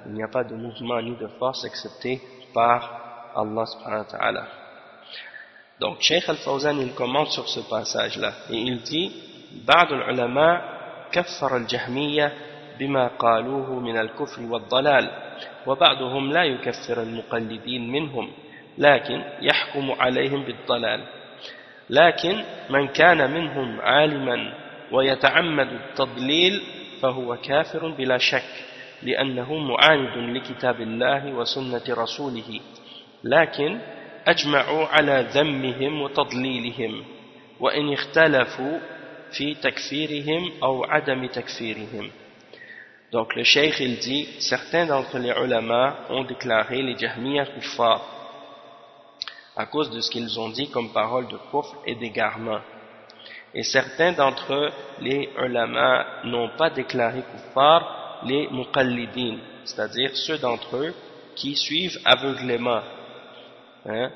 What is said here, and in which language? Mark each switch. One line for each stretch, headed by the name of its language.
French: Il n'y a pas de mouvement ni de force excepté par Allah subhanahu wa ta'ala. Donc, Cheikh Al-Fawzan, il commente sur ce passage-là. Et il dit,
Arabic: بَعْدُ الْعُلَمَا كَفَّرَ الْجَهْمِيَّةِ بِمَا قَالُوهُ مِنَ الْكُفْرِ وَالضَّلَالِ وَبَعْضُهُمْ لَا يُكَفِّرَ الْمُقَلِّدِينَ مِنْهُمْ لكن يحكم عليهم بالضلال، لكن من كان منهم عالما ويتعمد التضليل فهو كافر بلا شك، لأنه معاند لكتاب الله وسنة رسوله، لكن أجمعوا على ذمهم وتضليلهم وإن اختلفوا في تكفيرهم أو عدم تكفيرهم.
French: Donc le cheikh il dit, certains d'entre les ulama ont déclaré les jahmiyyah kuffar à cause de ce qu'ils ont dit comme paroles de kuffre et d'égarement. Et certains d'entre eux, les ulama, n'ont pas déclaré kuffar les muqallidin, c'est-à-dire ceux d'entre eux qui suivent aveuglément. Hein?